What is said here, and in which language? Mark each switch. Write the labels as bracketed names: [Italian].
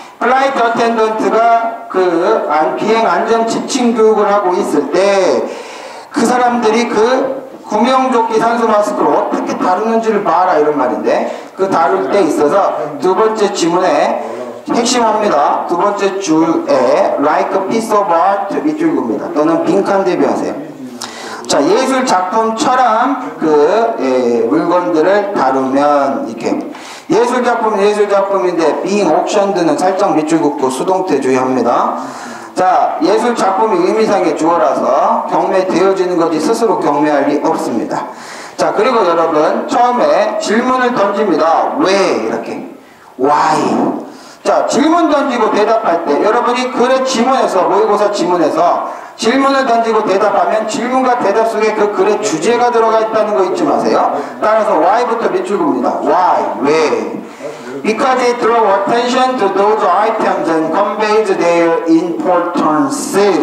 [Korean] 플라이트 어텐던트가 그 비행 안전 지침 교육을 하고 있을 때 그 사람들이 그 구명조끼 산소 마스크를 어떻게 다루는지를 봐라 이런 말인데 그 다룰 때 있어서 두 번째 지문에 핵심합니다. 두 번째 줄에 [English] like a piece of art [Korean] 밑줄입니다. 또는 빈칸 대비하세요. 자, 예술 작품처럼 그 물건들을 다루면 이렇게 예술 작품은 예술 작품인데 [English] being auctioned [Korean] 는 살짝 밑줄 긋고 수동태 주의합니다. 자, 예술 작품이 의미상의 주어라서 경매되어지는 것이 스스로 경매할 리 없습니다. 자, 그리고 여러분 처음에 질문을 던집니다. 왜 이렇게 why 자, 질문 던지고 대답할 때 여러분이 글의 지문에서 모의고사 지문에서 질문을 던지고 대답하면 질문과 대답 속에 그 글의 주제가 들어가 있다는 거 잊지 마세요. 따라서 why부터 밑줄입니다. why, 왜? [English] Because it draws attention to those items and conveys their importance.